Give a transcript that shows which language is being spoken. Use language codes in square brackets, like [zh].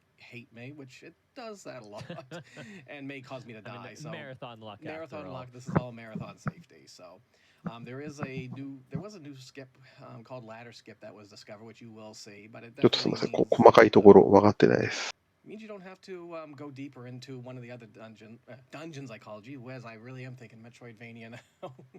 [en] hate me, which it does that a lot, and may cause me to die. So marathon luck. Marathon luck. This is all marathon safety. So there was a new skip called ladder skip that was discovered, which you will see. But it [ja] ちょっとすみません、細かいところ分かってないです。 [en] means you don't have to go deeper into one of the other dungeons I called you, whereas I really am thinking Metroidvania now.